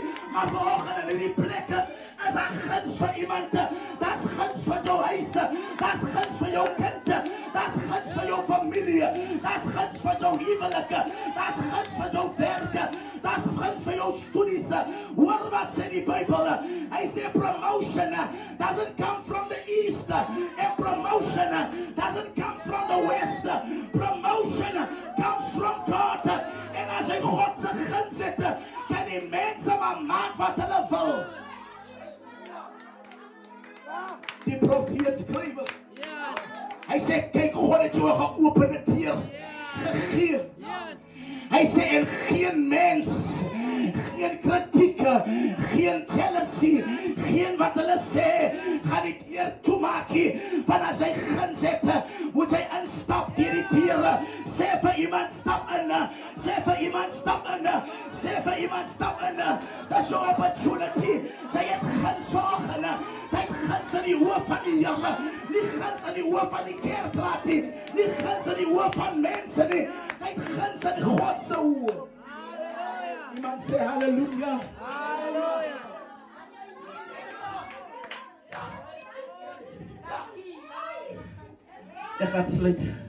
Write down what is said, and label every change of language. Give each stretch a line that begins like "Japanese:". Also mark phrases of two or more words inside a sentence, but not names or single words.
Afrikaans: Maar vanoggend in hierdie plekke is daar guns vir iemand. Daar's guns vir jou huis. Daar's guns vir jou kind. Daar's guns vir jou familie. Daar's guns vir jou huwelik. Daar's guns vir jou werk. Daar's guns vir jou studies. Hoor wat sê die Bybel. Hy sê
English: promotion doesn't come from the east. And promotion doesn't come from the west. Promotion comes from God.
Afrikaans: En as hy God se guns het, kan die mense maar maak wat hulle wil. Die profeet skryf. Hy sê kyk, God het jou 'n geopende deur gegee. Hy sê en geen mens, geen kritiek, geen jealousy, geen wat hulle sê, gaan die deur toemaak nie. Want as hy guns het, moet hy instap deur die deure. Sê vir iemand stap in. Sê vir iemand stap in. Sê vir iemand stap in.
English: That's your opportunity.
Afrikaans: Sy het guns vanoggend. Sy het guns in die hoof van die Here. Nie guns in die hoof van die kerkraad nie. Nie guns in die hoof van mense nie. Sy het guns in God se hoof. Iemand sê halleluja. Ek gaan sluit.